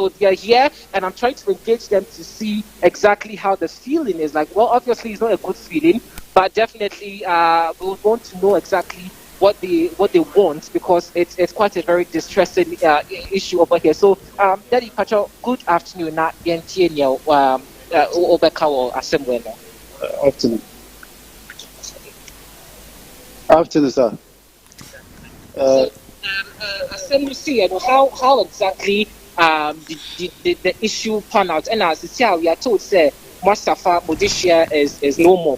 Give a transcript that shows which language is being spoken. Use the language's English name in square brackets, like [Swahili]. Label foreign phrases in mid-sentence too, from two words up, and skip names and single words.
[English] So they're here, and I'm trying to engage them to see exactly how the feeling is like. Well, obviously, it's not a good feeling, but definitely we want to know exactly what they want, because it's quite a very distressing issue over here. So, Daddy Pacho, good afternoon. [Akan] Na yentienyo obekawo asemwena. [English] Afternoon. Afternoon, sir. Assembly, and how exactly the issue pan out? And as we are told, say Mustafa Modishia is no more.